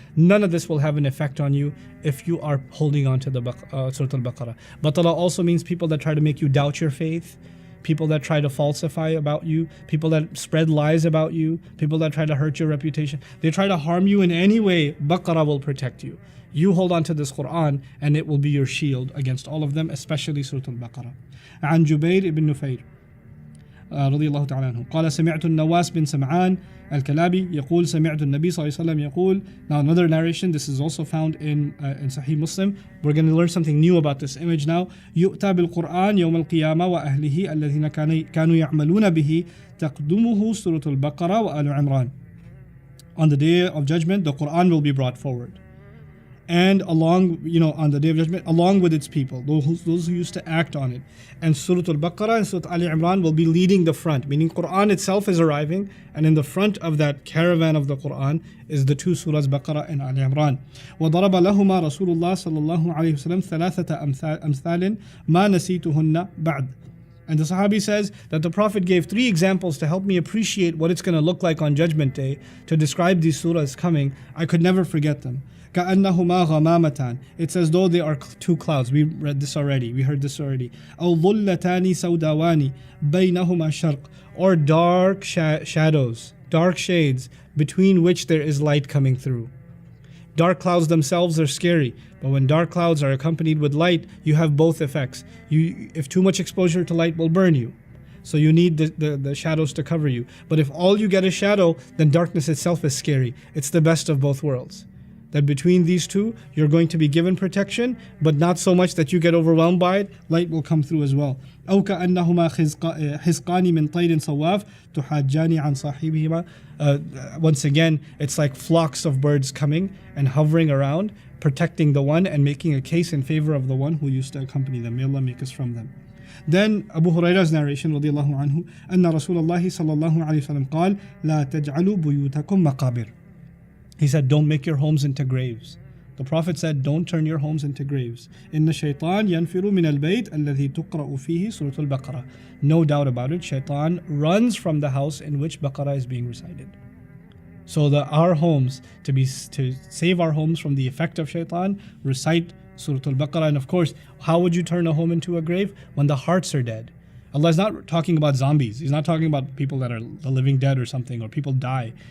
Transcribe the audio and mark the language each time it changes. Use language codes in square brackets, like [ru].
[en] None of this will have an effect on you if you are holding on to the Surah Al-Baqarah. Batala also means people that try to make you doubt your faith, people that try to falsify about you, people that spread lies about you, people that try to hurt your reputation. They try to harm you in any way, Baqarah will protect you. You hold on to this Qur'an and it will be your shield against all of them, especially Surah Al-Baqarah. [ar] عن جبير بن نفير رضي الله تعالى عنه قال سمعت النواس بن سمعان الكلابي يقول سمعت النبي صلى الله عليه وسلم يقول. [en] Now another narration, this is also found in Sahih Muslim. We're going to learn something new about this image now. [ar] يؤتى بالقرآن يوم القيامة وأهله الذين كانوا يعملون به تقدمه سورة البقرة وآل عمران. [en] On the day of judgment, the Qur'an will be brought forward. And along, on the day of judgment, along with its people, those who used to act on it. And Surah Al-Baqarah and Surah Ali Imran will be leading the front, meaning Qur'an itself is arriving, and in the front of that caravan of the Qur'an is the two surahs, Baqarah and Ali Imran. [ar] وَضَرَبَ لَهُمَا رَسُولُ اللَّهِ صَلَّى اللَّهُ عَلَيْهِ وسلم ثَلَاثَةَ أَمْثَالٍ مَا نَسِيتُهُنَّ بَعْدٍ. [en] And the Sahabi says that the Prophet gave 3 examples to help me appreciate what it's going to look like on Judgment Day, to describe these surahs coming. I could never forget them. [ar] كأنهما غمامتان. [en] It's as though they are 2 clouds. We read this already. We heard this already. [ar] أو ظلتان سوداوان بينهما شرق. [en] Or dark shadows, dark shades, between which there is light coming through. Dark clouds themselves are scary, but when dark clouds are accompanied with light, you have both effects. If too much exposure to light will burn you, so you need the shadows to cover you. But if all you get is shadow, then darkness itself is scary. It's the best of both worlds. That between these two, you're going to be given protection, but not so much that you get overwhelmed by it. Light will come through as well. [ar] أو كأنهما حزقان من طير صواف تحاجان عن صاحبهما. [en] Once again, it's like flocks of birds coming and hovering around, protecting the one and making a case in favor of the one who used to accompany them. May Allah make us from them. Then Abu Hurairah's narration [ar] رضي الله عنه أن رسول الله صلى الله عليه وسلم قال لا تجعلوا بيوتكم مقابر. [en] He said, don't make your homes into graves. The Prophet said, don't turn your homes into graves. [ar] إن الشيطان ينفر من البيت الذي تقرأ فيه سورة البقرة. [en] No doubt about it, Shaytaan runs from the house in which Baqarah is being recited. So our homes, to save our homes from the effect of Shaytaan, recite Surah Al-Baqarah. And of course, how would you turn a home into a grave? When the hearts are dead. Allah is not talking about zombies. He's not talking about people that are the living dead or something, or people die.